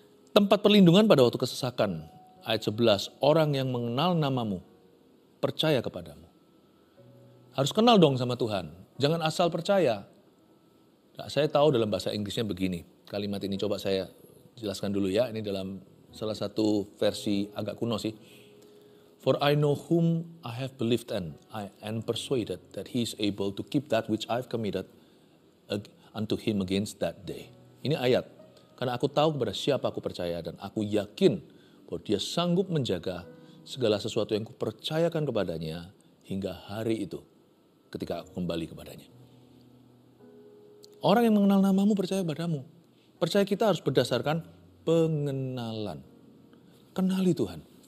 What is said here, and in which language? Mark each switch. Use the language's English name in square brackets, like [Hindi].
[Indonesian] Tempat perlindungan pada waktu kesesakan. Ayat 11. Orang yang mengenal namamu. Percaya kepadamu. Harus kenal dong sama Tuhan. Jangan asal percaya. Nah, saya tahu dalam bahasa Inggrisnya begini. Kalimat ini coba saya jelaskan dulu ya. Ini dalam salah satu versi agak kuno sih. [English] For I know whom I have believed and I am persuaded that he is able to keep that which I've committed unto him against that day. [Indonesian] Ini ayat. Karena aku tahu kepada siapa aku percaya dan aku yakin bahwa dia sanggup menjaga segala sesuatu yang kupercayakan kepadanya hingga hari itu ketika aku kembali kepadanya. Orang yang mengenal namamu percaya padamu. Percaya kita harus berdasarkan pengenalan. Kenali Tuhan.